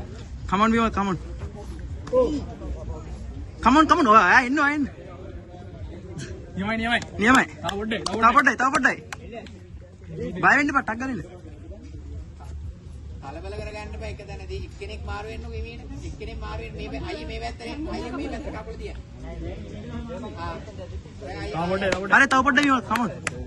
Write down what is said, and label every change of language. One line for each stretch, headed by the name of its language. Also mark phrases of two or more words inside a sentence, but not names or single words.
English: Come on Vimal, come on. Come on.
Sinhala: ඔයා ඉන්නවා ඉන්න. නියමයි. තව පොඩ්ඩයි. බය වෙන්න එපා, ටක් ගන්න. කලබල කරගන්න බෑ එක තැනදී එක්කෙනෙක් මාරු වෙන්නකෝ එමේන. එක්කෙනෙක් මාරු වෙන්න මේ අයියේ මේ පැත්තේ අයියේ මේ පැත්ත කකුල තියන්න. අरे තව පොඩ්ඩයි Vimal,
English: come on.